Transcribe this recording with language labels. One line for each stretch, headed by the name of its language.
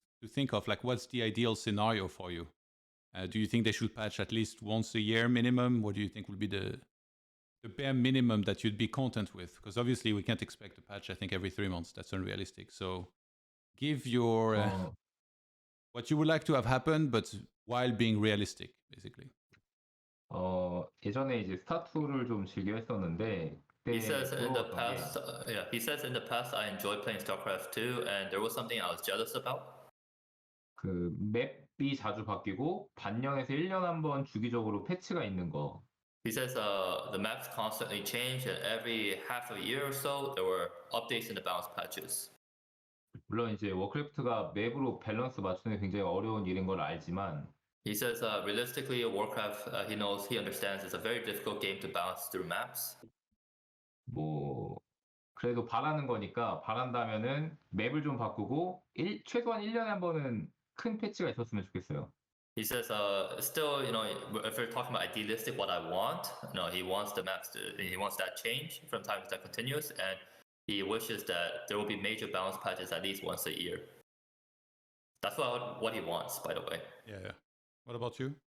English: to think of, like what's the ideal scenario for you? Do you think they should patch at least once a year minimum? What do you think would be the bare minimum that you'd be content with? Because obviously we can't expect a patch, I think, every 3 months. That's unrealistic. So give your what you would like to have happen, but while being realistic, basically.
Korean: 예전에 이제 스타2를 좀 즐겨 했었는데
English: He
Korean: 그때
English: says in the
Korean: 부러웠던 게
English: past, he says in the past I enjoyed playing StarCraft 2, and there was something I was jealous about.
Korean: 그 맵이 자주 바뀌고 반년에서 1년 한 번 주기적으로 패치가 있는 거.
English: He says the maps constantly change, and every half a year or so there were updates in the balance patches.
Korean: 물론 이제 워크래프트가 맵으로 밸런스 맞추는 게 굉장히 어려운 일인 걸 알지만
English: He says realistically, Warcraft, he understands it's a very difficult game to balance through maps.
Korean: 뭐 그래도 바라는 거니까 바란다면은 맵을 좀 바꾸고 최소한 1년에 한 번은 큰 패치가 있었으면 좋겠어요.
English: He says still, if we're talking about idealistic, what I want, he wants the maps he wants that change from time to time continuous, and he wishes that there will be major balance patches at least once a year. That's what he wants, by the way. Yeah. What about you?